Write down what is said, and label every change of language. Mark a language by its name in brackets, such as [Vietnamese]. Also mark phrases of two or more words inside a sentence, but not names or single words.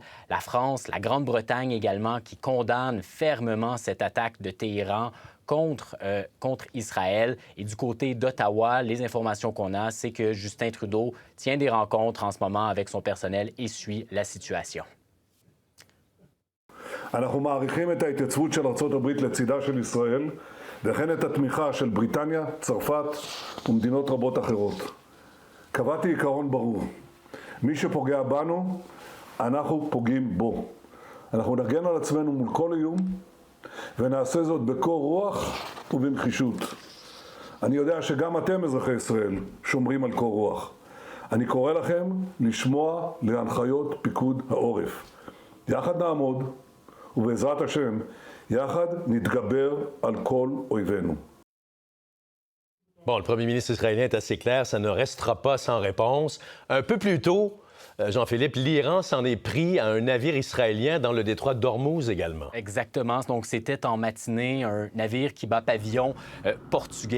[French] La France, la Grande-Bretagne également qui condamne fermement cette attaque de Téhéran contre Israël. Et du côté d'Ottawa, les informations qu'on a, c'est que Justin Trudeau tient des rencontres en ce moment avec son personnel et suit la situation. [Hebrew] אנחנו מעריכים את ההתייצבות של ארצות הברית לצידה של ישראל וכן את התמיכה של בריטניה, צרפת ומדינות רבות אחרות. קבעתי עיקרון ברור, מי שפוגע בנו, אנחנו פוגעים בו. אנחנו נגן על עצמנו מול כל איום ונעשה זאת בקור רוח ובנחישות. אני יודע שגם אתם אזרחי ישראל שומרים על קור רוח. אני קורא לכם לשמוע להנחיות פיקוד העורף. יחד נעמוד ובעזרת השם יחד נתגבר על כל אויבינו. [French] Bon, le premier ministre israélien est assez clair, ça ne restera pas sans réponse. Un peu plus tôt, Jean-Philippe, l'Iran s'en est pris à un navire israélien dans le détroit d'Ormuz également. Exactement. Donc, c'était en matinée un navire qui bat pavillon portugais.